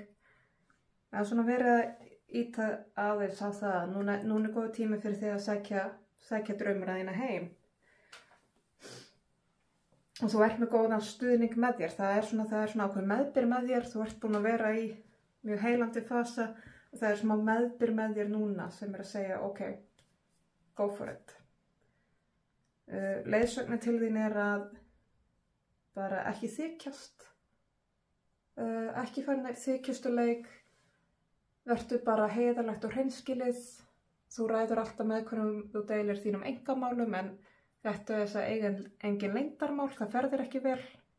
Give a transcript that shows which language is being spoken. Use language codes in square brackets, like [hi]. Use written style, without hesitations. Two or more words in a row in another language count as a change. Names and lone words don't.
[is] Það er svona verið að ýta aðeins á það að núna er góð tími fyrir þig að sækja draumuna þína heim. Og þú ert með góðan stuðning með þér, það er svona ákveðin meðbyr með þér, þú ert búin að vera í mjög heilandi fasa og það er smá meðbyr með þér núna sem er að segja ok, [en] go for it. [is] Leiðsögnin til þín er að bara ekki þykjast, ekki fara nær þykjustuleik, vertu bara heiðarlegt og hreinskilið, þú ræður alltaf með hverjum þú deilir þínum einkamálum en þetta er þess að eiga engin leyndarmál, það fer þér ekki vel.